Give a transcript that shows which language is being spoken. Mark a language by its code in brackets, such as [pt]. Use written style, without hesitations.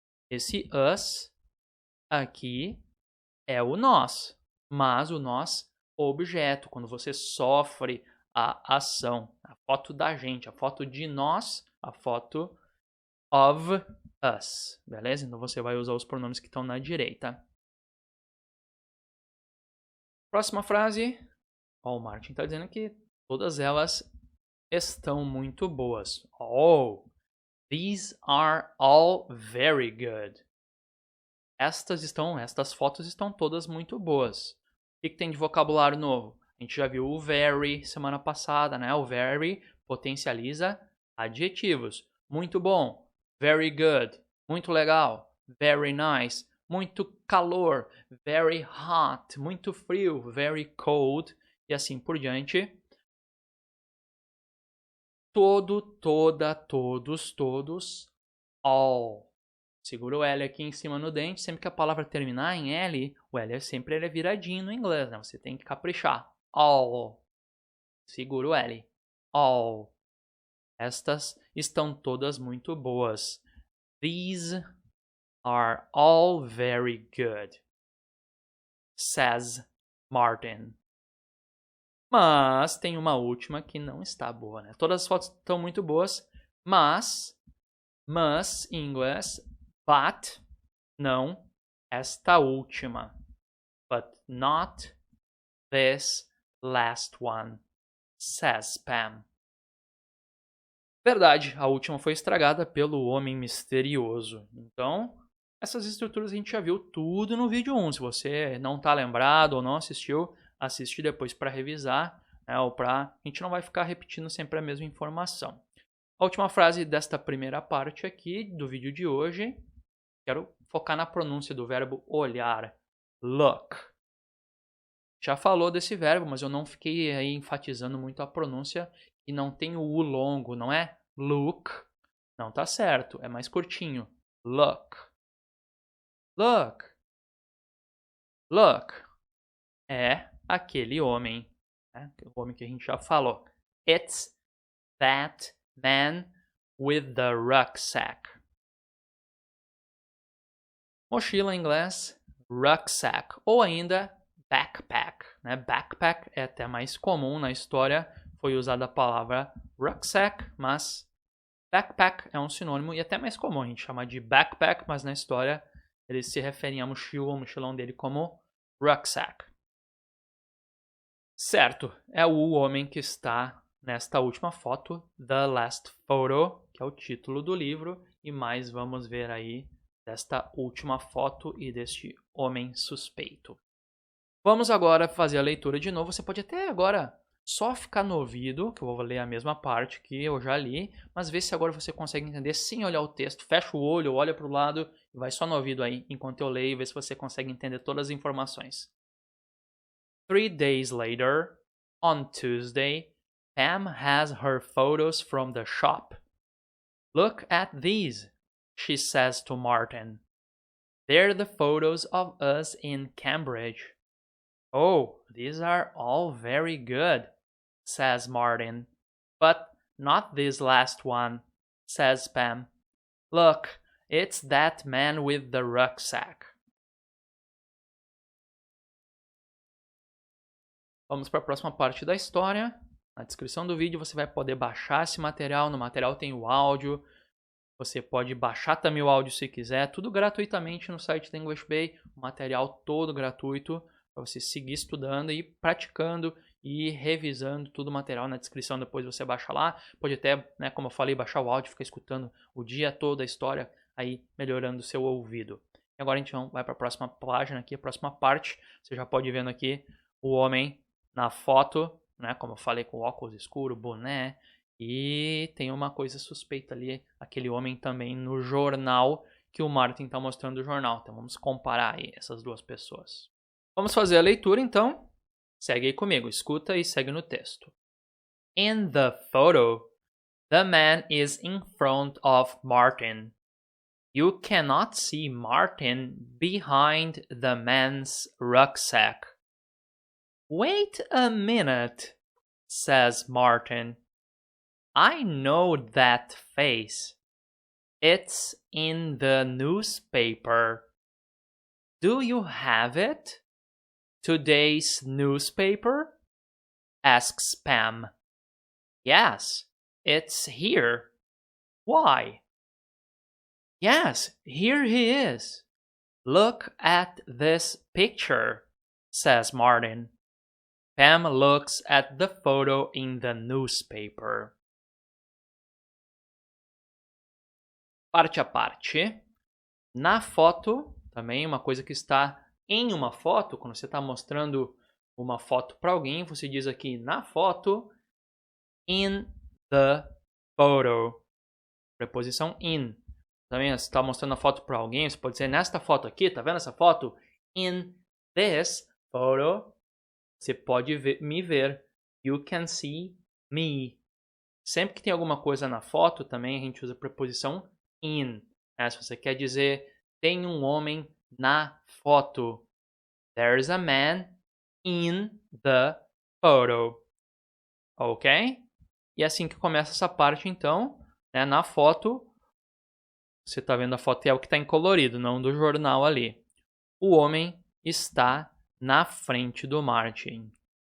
[pt] Esse us aqui é o nós, mas o nós objeto, quando você sofre a ação, a foto da gente, a foto de nós, a foto [en] of us, [pt] beleza? Então você vai usar os pronomes que estão na direita. Próxima frase, o Martin está dizendo que todas elas estão muito boas. [en] Oh, these are all very good. [pt] Estas fotos estão todas muito boas. O que tem de vocabulário novo? A gente já viu o very semana passada, né? O very potencializa adjetivos. Muito bom, [en] very good, [pt] muito legal, [en] very nice, [pt] muito calor, [en] very hot, [pt] muito frio, [en] very cold, [pt] e assim por diante. Todo, toda, todos, all. Segura o L aqui em cima no dente. Sempre que a palavra terminar em L, o L sempre é viradinho no inglês, né? Você tem que caprichar. All. Segura o L. All. Estas estão todas muito boas. [en] These are all very good, says Martin. [pt] Mas tem uma última que não está boa, né? Todas as fotos estão muito boas, mas em inglês, but, não, esta última. [en] But not this last one, says Pam. [pt] Verdade, a última foi estragada pelo Homem Misterioso. Então, essas estruturas a gente já viu tudo no vídeo 1. Se você não está lembrado ou não assistiu, assiste depois para revisar, né, ou para... A gente não vai ficar repetindo sempre a mesma informação. A última frase desta primeira parte aqui do vídeo de hoje, quero focar na pronúncia do verbo olhar. Look. Já falou desse verbo, mas eu não fiquei aí enfatizando muito a pronúncia e não tem o U longo, não é look. Não tá certo, é mais curtinho. [en] Look. Look. Look. [pt] É aquele homem, né? O homem que a gente já falou. [en] It's that man with the rucksack. [pt] Mochila em inglês, rucksack, ou ainda backpack, né? Backpack é até mais comum na história, foi usada a palavra rucksack, mas backpack é um sinônimo e até mais comum a gente chamar de backpack, mas na história eles se referem à mochila, ao mochilão dele como rucksack. Certo, é o homem que está nesta última foto, The Last Photo, que é o título do livro, e mais vamos ver aí desta última foto e deste homem suspeito. Vamos agora fazer a leitura de novo. Você pode até agora só ficar no ouvido, que eu vou ler a mesma parte que eu já li, mas vê se agora você consegue entender sem olhar o texto. Fecha o olho, olha para o lado e vai só no ouvido aí enquanto eu leio e vê se você consegue entender todas as informações. [en] 3 days later, on Tuesday, Pam has her photos from the shop. Look at these, she says to Martin. They're the photos of us in Cambridge. Oh, these are all very good, says Martin. But not this last one, says Pam. Look, it's that man with the rucksack. [pt] Vamos para a próxima parte da história. Na descrição do vídeo você vai poder baixar esse material. No material tem o áudio. Você pode baixar também o áudio se quiser. Tudo gratuitamente no site da English Bay. O material todo gratuito para você seguir estudando e praticando e revisando todo o material na descrição. Depois você baixa lá. Pode até, né, como eu falei, baixar o áudio, ficar escutando o dia todo a história, aí melhorando o seu ouvido. E agora a gente vai para a próxima página aqui, a próxima parte. Você já pode ir vendo aqui o homem na foto, né, como eu falei, com óculos escuros, boné, e tem uma coisa suspeita ali, aquele homem também no jornal, que o Martin está mostrando o jornal. Então vamos comparar aí essas duas pessoas. Vamos fazer a leitura então. Segue aí comigo, escuta e segue no texto. [en] In the photo, the man is in front of Martin. You cannot see Martin behind the man's rucksack. Wait a minute, says Martin. I know that face. It's in the newspaper. Do you have it? Today's newspaper? Asks Pam. Yes, it's here. Why? Yes, here he is. Look at this picture, says Martin. Pam looks at the photo in the newspaper. [pt] Parte a parte. Na foto, também uma coisa que está em uma foto, quando você está mostrando uma foto para alguém, você diz aqui na foto, [en] in the photo. [pt] Preposição in. Também, se você está mostrando a foto para alguém, você pode dizer nesta foto aqui, tá vendo essa foto? [en] In this photo, [pt] você pode me ver. [en] You can see me. [pt] Sempre que tem alguma coisa na foto, também a gente usa a preposição in. Se você quer dizer, tem um homem na foto. [en] There's a man in the photo. Ok? [pt] E assim que começa essa parte, então, né, na foto, você está vendo a foto, é o que está em colorido, não do jornal ali. O homem está na frente do Martin.